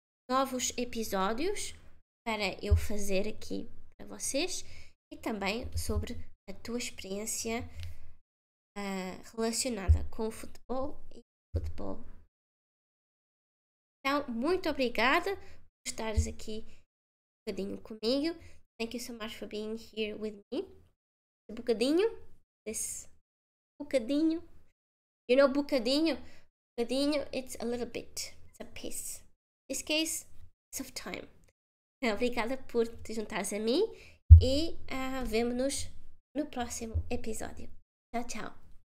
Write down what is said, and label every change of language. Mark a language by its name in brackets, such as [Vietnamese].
[Portuguese] novos episódios para eu fazer aqui para vocês e também sobre a tua experiência relacionada com o futebol e futebol. Então, muito obrigada estares aqui um bocadinho comigo. [English] Thank you so much for being here with me. This bocadinho. You know, bocadinho, it's a little bit. It's a piece. In this case, it's of time. [Portuguese] Obrigada por te juntares a mim e vemo-nos no próximo episódio. Tchau, tchau.